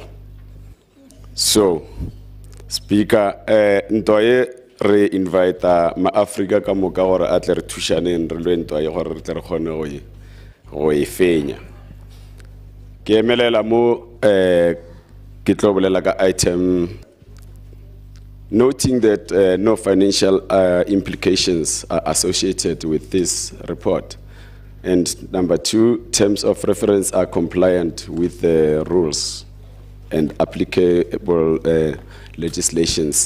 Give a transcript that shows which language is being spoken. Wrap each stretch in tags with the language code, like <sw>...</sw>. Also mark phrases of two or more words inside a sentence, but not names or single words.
<nso>So, Speaker, ntoye re invite ma-Africa ka moka gore a tle re thušaneng re lwe ntoye gore re tle re kgone go e fenya. Ke emelela mo ke tlo bolela ka item</nso> <en>noting that no financial implications are associated with this report. And number 2, terms of reference are compliant with the rules and applicable legislations.</en>